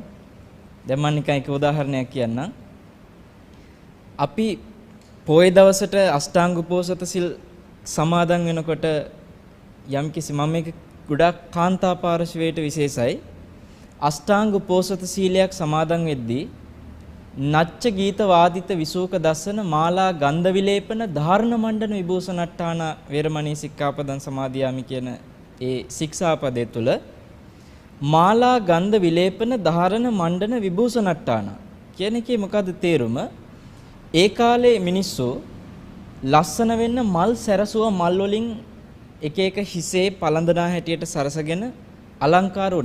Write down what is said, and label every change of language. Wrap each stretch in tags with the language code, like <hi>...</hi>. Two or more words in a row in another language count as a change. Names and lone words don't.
<si>දැන් මම නිකන් එක උදාහරණයක් කියන්නම්. අපි පොයේ දවසට අෂ්ටාංග උපෝසත සිල් සමාදන් වෙනකොට යම්කිසි මම මේක ගොඩාක් කාන්තා පාර්ශවයට විශේෂයි. අෂ්ටාංග උපෝසත සීලයක් සමාදන් වෙද්දී</si> <pi>නච්ච ගීත වාදිත විසූක දස්සන මාලා ගන්ධ විලේපන ධාරණ මණ්ඩන විභූෂණට්ඨාන වේරමණී සික්ඛාපදං සමාදියාමි</pi> <si>කියන ඒ ශික්ෂාපදයේ තුල</si> <pi>මාලා ගන්ධ විලේපන ධාරණ මණ්ඩන විභූෂණට්ඨාන</pi> <si>කියන එකේ මොකද්ද තේරුම? ඒ කාලේ මිනිස්සු ලස්සන වෙන්න මල් සැරසුවා මල් වලින් එක එක හිසේ පළඳනා හැටියට සරසගෙන අලංකාර වුණා.</si>